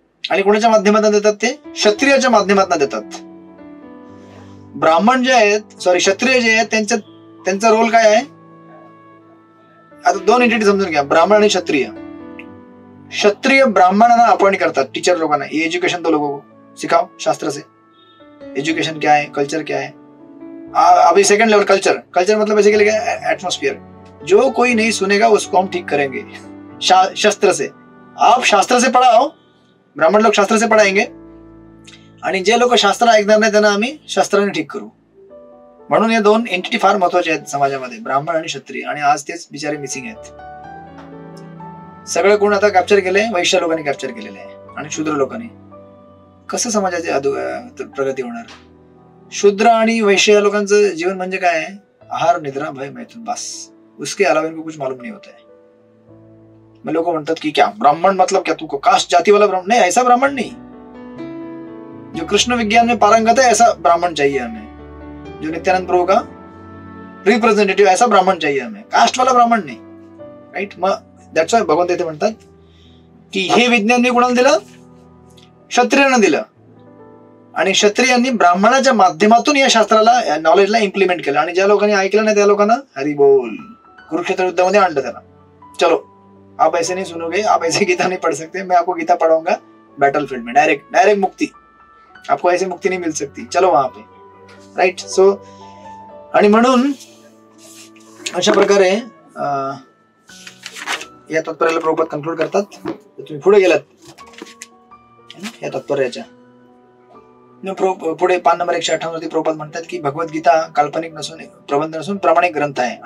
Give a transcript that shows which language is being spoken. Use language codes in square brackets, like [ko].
[mr] आणि कोणाच्या माध्यमातून देतात? ते क्षत्रियाच्या माध्यमातून देतात. ब्राह्मण जे आहेत, क्षत्रिय जे आहेत त्यांचा रोल काय आहे? आता 2 एंटिटी समजून घ्या, ब्राह्मण आणि क्षत्रिय. क्षत्रिय ब्राह्मणांना अपॉइंट करतात, टीचर लोकांना. [hi] ये एजुकेशन तो लोगों को सिखाओ शास्त्र से. एजुकेशन क्या है, कल्चर क्या है. अभी सेकंड लेवल कल्चर. कल्चर मतलब बेसिकली क्या है? एटमोस्फियर. जो कोई नहीं सुनेगा उसको हम ठीक करेंगे शास्त्र से. आप शास्त्र से पढ़ाओ, ब्राह्मण लोग शास्त्र से पढ़ाएंगे, [mr] आणि जे लोक शास्त्र ऐकणार नाही त्यांना आम्ही शास्त्राने ठीक करू. म्हणून या 2 एंटिटी फार महत्वाच्या आहेत समाजामध्ये, ब्राह्मण आणि क्षत्रिय. आणि आज तेच बिचारे मिसिंग आहेत. सगळं कोण आता कॅप्चर केलंय? वैश्य लोकांनी कॅप्चर केलेलं आहे आणि शूद्र लोकांनी. कसं समाजाची प्रगती होणार? शूद्र आणि वैश्य या लोकांचं जीवन म्हणजे काय आहे? आहार, निद्रा, भय, मैथुन, बस. [hi] उसके अलावा इनको कुछ मालूम नहीं होता है. [mr] मग लोक म्हणतात की [hi] क्या ब्राह्मण मतलब क्या तू कास्ट जाति वाला ब्राह्मण? नहीं, ऐसा ब्राह्मण नहीं. जो कृष्ण विज्ञान में पारंगत है ऐसा ब्राह्मण चाहिए हमें. जो नित्यानंद प्रभु का रिप्रेझेंटेटिव्ह ऐसा ब्राह्मण चाहिए हमें, कास्ट वाला ब्राह्मण नाही, राईट. [mr] मग दॅट्स वाय भगवंत इथे म्हणतात की हे विज्ञान मी कोणाला दिलं? क्षत्रियांना दिलं. आणि क्षत्रियांनी ब्राह्मणाच्या माध्यमातून या शास्त्राला, या नॉलेजला इम्प्लिमेंट केलं. आणि ज्या लोकांनी ऐकलं नाही त्या लोकांना हरी बोल कुरुक्षेत्र युद्धामध्ये आणलं त्याला. [hi] चलो आप ऐसे नहीं सुनोगे, आप ऐसे गीता नहीं पढ़ सकते, मैं आपको गीता पढ़ाऊंगा बैटल फील्ड में, डायरेक्ट मुक्ति. आपको ऐसी मुक्ति नहीं मिल सकती, चलो वहां पे, राइट. [mr] सो आणि म्हणून अशा प्रकारे या तात्पर्याला प्रभुपाद कंक्लूड करतात. तुम्ही पुढे गेलात या तात्पर्याच्या पुढे 5 नंबर 158 वरती प्रभुपाद म्हणतात की भगवद्गीता काल्पनिक नसून, प्रबंध नसून प्रामाणिक ग्रंथ आहे.